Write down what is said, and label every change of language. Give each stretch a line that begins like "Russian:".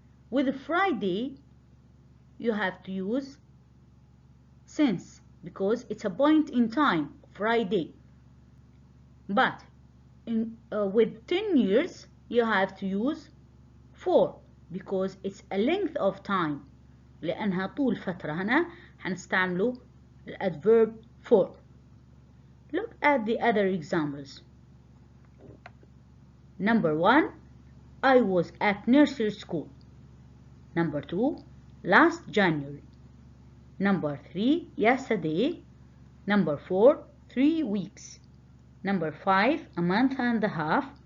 English: With Friday, you have to use since because it's a point in time, Friday. But with 10 years, you have to use for because it's a length of time.
Arabic: لأنها طول فترة. هنا هنستعمله الادverb for.
English: Look at the other examples. Number 1, I was at nursery school. Number 2, last January. Number 3, yesterday. Number 4, 3 weeks. Number 5, a month and a half.